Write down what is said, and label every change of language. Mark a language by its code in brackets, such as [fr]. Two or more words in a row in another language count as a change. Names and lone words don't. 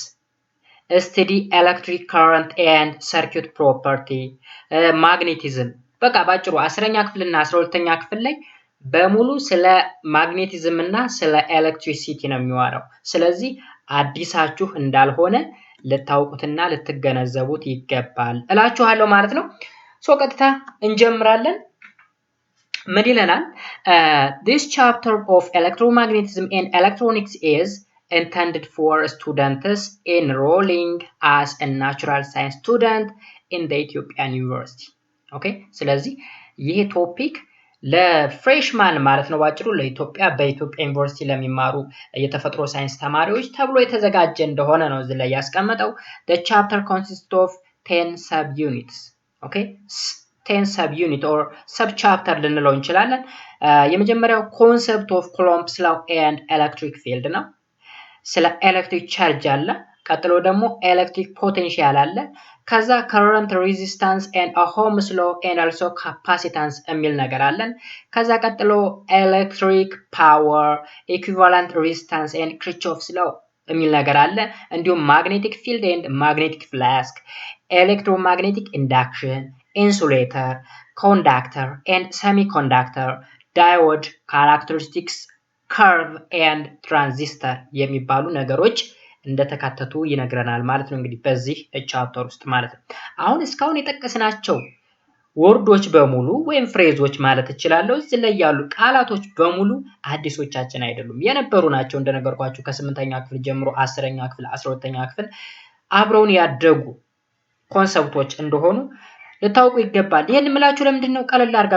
[en] steady electric current and circuit property፣ [am] ማግኔቲዝም። በቃ ባጭሩ 10ኛ ክፍል እና 12ኛ ክፍል ላይ በሙሉ ስለ ማግኔቲዝም እና ስለ ኤሌክትሪሲቲ ነው የሚዋራው። ስለዚህ አዲሳችሁ እንዳልሆነ ልታውቁትና ልትገነዘቡት ይገባል እላችኋለሁ ማለት ነው። ቀጥታ እንጀምራለን። ምን ይለናል? [en] This chapter of electromagnetism and electronics is intended for students enrolling as a natural science student in the Ethiopian University. [am] ኦኬ፣ ስለዚህ ይሄ ቶፒክ ለፍሬሽማን ማለት ነው ባጭሩ ለኢትዮጵያ በኢትዮጵያ ዩኒቨርሲቲ ለሚማሩ የተፈጥሮ ሳይንስ ተማሪዎች ተብሎ የተዘጋጀ እንደሆነ ነው እዚህ ላይ ያስቀመጠው። [en] the chapter consists of 10 subunits [am] ኦኬ [en] 10 subunit or sub chapter [am] ልንለው እንችላለን። የመጀመሪያው [en] concept of Coulomb's law and electric field [am] ነው። ስለ [en] electric charge [am] አለ። ቀጥሎ ደግሞ [en] electric potential [am] አለ። ከዛ [en] current resistance and Ohm's law and also [am] capacitance የሚል ነገር አለን። ከዛ ቀጥሎ [en] electric power, equivalent resistance and Kirchhoff's law [am] የሚል ነገር አለ። እንዲሁም [en] magnetic field and magnetic flux, electromagnetic induction, insulator, conductor and semiconductor, diode, characteristics, curve and transistor [am] የሚባሉ ነገሮች እንደተካተቱ ይነግረናል ማለት ነው። እንግዲህ በዚህ ቻፕተር ውስጥ ማለት ነው አሁን እስካሁን የጠቀስናቸው ወርዶች በሙሉ ወይም ፍሬዞች ማለት እችላለሁ እዚህ ላይ ያሉ ቃላቶች በሙሉ አዲሶቻችን አይደሉም፣ የነበሩ ናቸው። እንደነገርኳችሁ ከ8ኛ ክፍል ጀምሮ 10ኛ ክፍል 12ኛ ክፍል አብረውን ያደጉ ኮንሰፕቶች እንደሆኑ ልታውቁ ይገባል። ይሄን ምላችሁ ለምንድን ነው?